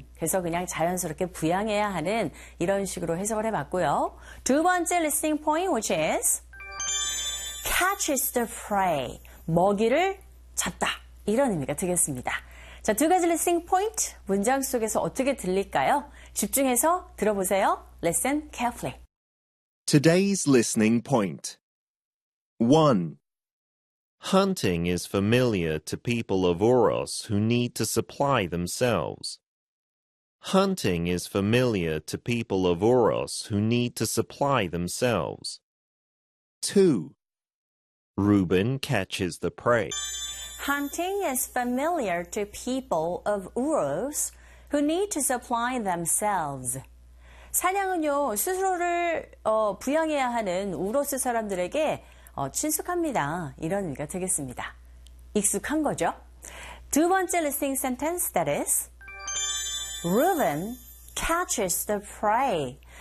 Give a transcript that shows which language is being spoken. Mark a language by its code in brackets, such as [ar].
[ko] 그래서 그냥 자연스럽게 부양해야 하는 이런 식으로 해석을 해봤고요. 두 번째 [en] listening point, which is catches the prey. [ko] 먹이를 잡다. 이런 의미가 되겠습니다. 자, 두 가지 listening point 문장 속에서 어떻게 들릴까요? 집중해서 들어보세요. [en] Listen carefully. Today's listening point. 1. Hunting is familiar to people of Oros who need to supply themselves. Hunting is familiar to people of Oros who need to supply themselves. 2. Reuben catches the prey. Hunting is familiar to people of Oros who need to supply themselves. [ko] 사냥은요, 스스로를 부양해야 하는 우로스 사람들에게 친숙합니다. 이런 의미가 되겠습니다. [en] 익숙한 거죠? [ko] 두 번째 [en] listening sentence, that is, Reuben catches the prey.